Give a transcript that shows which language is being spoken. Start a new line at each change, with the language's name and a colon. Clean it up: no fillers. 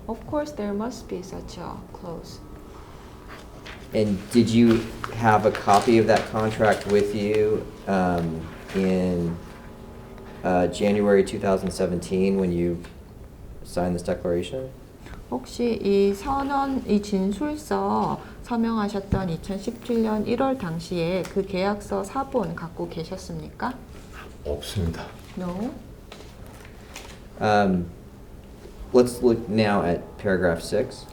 English: Of course, there must be such a clause. And did you have a copy of that contract with you in January 2017 when you signed this declaration?
Korean: 혹시 이 진술서 서명하셨던 2017년 1월 당시에 그 계약서 사본 갖고 계셨습니까? 없습니다.
English: No. Let's look now at paragraph 6.